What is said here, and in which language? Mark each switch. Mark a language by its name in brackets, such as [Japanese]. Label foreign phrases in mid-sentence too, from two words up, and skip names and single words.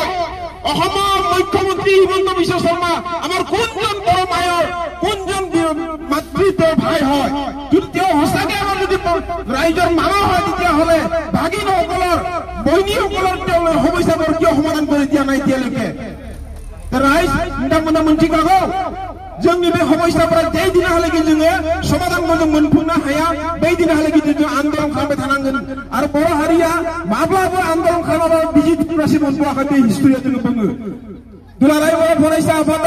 [Assamese] অসমৰ মুখ্যমন্ত্ৰী হিমন্ত বিশ্ব শৰ্মা আমাৰ কোনজন বড়ো মায়ৰ, কোনজন মাতৃ তেওঁ ভাই হয়? যদি তেওঁ সঁচাকে আমাৰ যদি ৰাইজৰ মামা হয়, তেতিয়াহ'লে ভাগিনসকলৰ, বৈনীসকলৰ তেওঁ সমস্যাবোৰ কিয় সমাধান কৰি দিয়া নাই এতিয়ালৈকে? [Bodo] राइज नोंथांमोना मोनथिखागौ जोंनि बे समस्याफोरा जे दिनहालागै जोङो समाधान मोनफुंनो हाया बै दिनहालागै जोङो आन्दोलन खालामबाय थानांगोन आरो बर' हारिया माब्लाबो आन्दलन खालामाबा बिजि थुख्रासिम मोनबोआखै बे हिस्टरिया जोङो बुङो दुलाराय बर' फरायसा आफादा